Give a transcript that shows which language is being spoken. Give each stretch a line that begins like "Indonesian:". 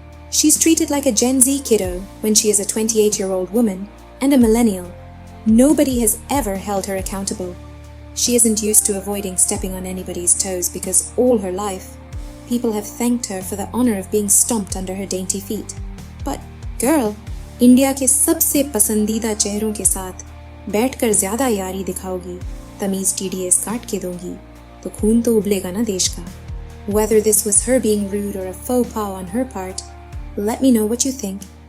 English: She's treated like a Gen Z kiddo when she is a 28-year-old woman and a millennial. Nobody has ever held her accountable. She isn't used to avoiding stepping on anybody's toes because all her life, people have thanked her for the honor of being stomped under her dainty feet. But, girl,
Hindi: India के सबसे पसंदीदा चेहरों के साथ बैठकर ज्यादा यारी दिखाओगी, तमीज TDS काट के दोगी, तो खून तो उबलेगा ना देश का.
English: Whether this was her being rude or a faux pas on her part, let me know what you think.